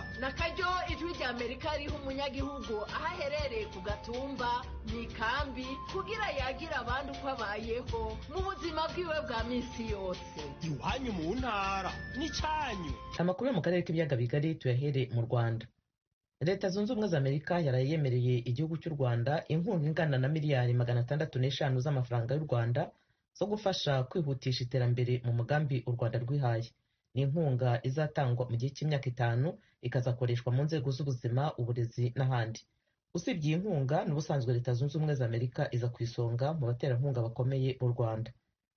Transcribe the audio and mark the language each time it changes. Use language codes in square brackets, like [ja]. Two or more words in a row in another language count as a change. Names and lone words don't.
[rn] nakaryo Ijwi rya Amerika riha umunyagihugu ahaherereye ku gatumba mu ikambi kugira yagira abandi uko abayeho mu buzima bwiwe bwa minsi yose. Iwanyu mu ntara ni cyanyu. Amakuru mu karere k'ibiyaga bigari tuyahere mu Rwanda. [rw] Leta Zunze Ubumwe za Amerika yarayemereye igihugu cy'u Rwanda inkunga ingana na miliyari 605 z'amafaranga y'u Rwanda zo gufasha kwihutisha iterambere mu mugambi u Rwanda rwihaye. Ni inkunga izatangwa mu gihe cy'imyaka 5 ikazakoreshwa mu nzego z'ubuzima, uburezi n'ahandi. Usibye iyi nkunga n'ubusanzwe Leta Zunze Ubumwe za Amerika iza ku isonga mu baterankunga bakomeye mu Rwanda.